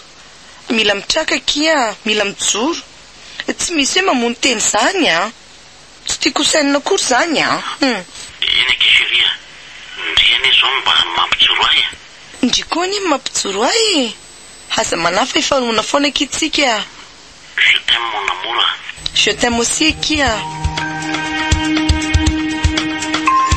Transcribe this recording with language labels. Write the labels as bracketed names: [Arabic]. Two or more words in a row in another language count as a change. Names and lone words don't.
[Malagasy] Mila mitraka aky mila mijoro. Tsy misy hoe mamono teny zany a. Tsy tiako sainina akory zany a. Eny aky seria. Ndriany izao mba mampijoro ahy. Ndry koa ny mampijoro ahy. Aza manafa ifanona foana aky tsika. [French] Je t'aime mon amour. Je t'aime aussi aky.